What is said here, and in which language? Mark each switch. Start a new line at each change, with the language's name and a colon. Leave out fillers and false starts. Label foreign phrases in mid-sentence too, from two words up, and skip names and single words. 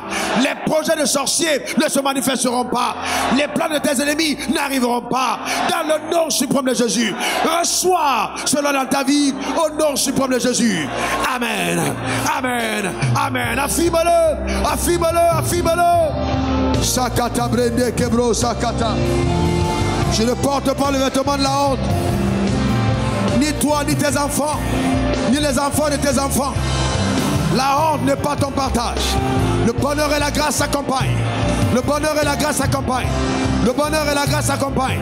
French: Les projets de sorciers ne se manifesteront pas. Les plans de tes ennemis n'arriveront pas. Dans le nom suprême de Jésus, reçois cela dans ta vie au nom suprême de Jésus. Amen. Amen. Amen. Affirme-le. Affirme-le. Affirme-le. Sakata brende kebro sakata. Je ne porte pas le vêtement de la honte. Ni toi, ni tes enfants, ni les enfants de tes enfants. La honte n'est pas ton partage. Le bonheur et la grâce s'accompagnent. Le bonheur et la grâce s'accompagnent. Le bonheur et la grâce s'accompagnent.